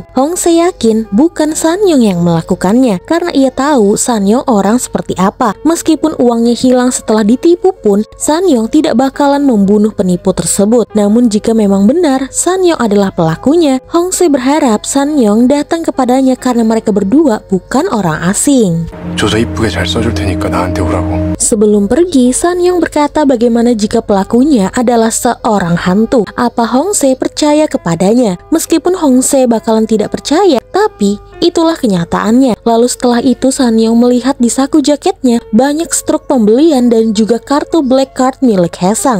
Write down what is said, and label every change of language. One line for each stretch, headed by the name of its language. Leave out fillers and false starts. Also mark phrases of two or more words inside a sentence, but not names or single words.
Indonesian: Hongse yakin bukan Sanyong yang melakukannya, karena ia tahu Sanyong orang seperti apa. Meskipun uangnya hilang setelah ditipu pun, Sanyong tidak bakalan membunuh penipu tersebut. Namun jika memang benar Sanyong adalah pelakunya, Hongse berharap Sanyong datang kepadanya karena mereka berdua bukan orang asing.
Korean: 조서 이쁘게 잘 써줄 테니까 나한테 오라고.
Indonesian: Sebelum pergi, Sanyong berkata bagaimana jika pelakunya adalah seorang hantu. Apa Hongse percaya kepadanya? Meskipun Hongse bakalan tidak percaya, tapi itulah kenyataannya. Lalu setelah itu Sanyong melihat di saku jaketnya banyak struk pembelian dan juga kartu black card milik Haesang.